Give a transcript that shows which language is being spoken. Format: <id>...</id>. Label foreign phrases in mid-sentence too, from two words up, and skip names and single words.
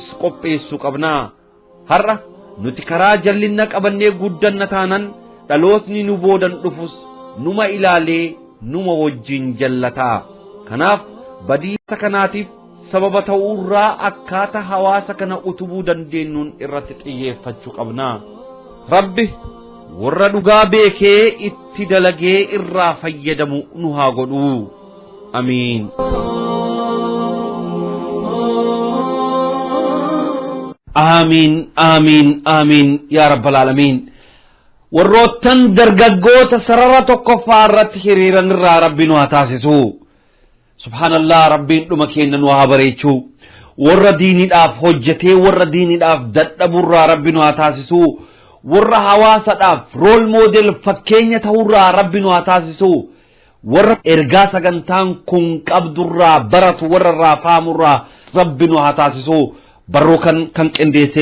<om>qopheessuu qabna har'a nuti karaa jallinna qabannee guddanna taanan dhalootni nu boodan dhufus numa ilaalee numa wajjin jallataa kanaaf badiisa kanaatiif sababa ta'uurraa akkaataa hawaasa kana utubuu dandeenyuun irratti xiyyeeffachuu qabna rabbi warra dhugaa beekee itti dalagee irraa fayyadamu nu haa godhu amiin</om> <ar>آمين آمين آمين يا رب العالمين</ar> <om>warroottan dargaggoota sarara tokko faarratti hiriiran irraa rabbiin waa taasisu subhanallah rabbiin dhuma keenya nu haa bareechu warra diiniidhaaf hojjetee warra diiniidhaaf dadhaburraa rabbiin waa taasisu warra hawaasadhaaf</om> <en>rool moodel</en> <om>fakkeenya ta'urraa rabbiin waa taasisu warra ergaa sagantaan kun qabdurraa baratu warra irraa faamurraa rabbiin waa taasisu barrukan kan qindeessee</om>